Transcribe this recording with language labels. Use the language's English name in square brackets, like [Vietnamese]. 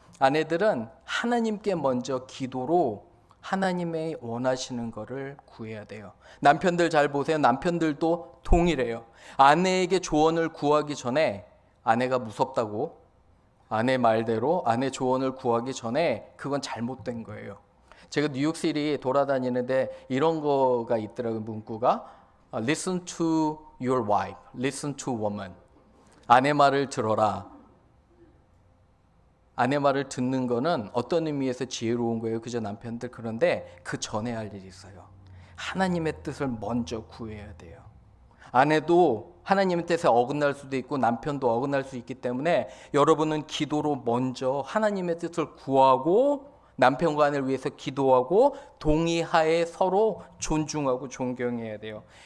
[Korean] 아내들은 하나님께 먼저 기도로 하나님의 원하시는 것을 구해야 돼요. 남편들 잘 보세요. 남편들도 동일해요. 아내에게 조언을 구하기 전에 아내가 무섭다고 아내 말대로 아내 조언을 구하기 전에 그건 잘못된 거예요. 제가 뉴욕시티 돌아다니는데 이런 거가 있더라고요. 문구가 [English] Listen to your wife, listen to woman. [Korean] 아내 말을 들어라. 아내 말을 듣는 거는 어떤 의미에서 지혜로운 거예요. 그죠, 남편들. 그런데 그 전에 할 일이 있어요. 하나님의 뜻을 먼저 구해야 돼요. 아내도 하나님의 뜻에 어긋날 수도 있고 남편도 어긋날 수 있기 때문에 여러분은 기도로 먼저 하나님의 뜻을 구하고 남편과 아내를 위해서 기도하고 동의하에 서로 존중하고 존경해야 돼요.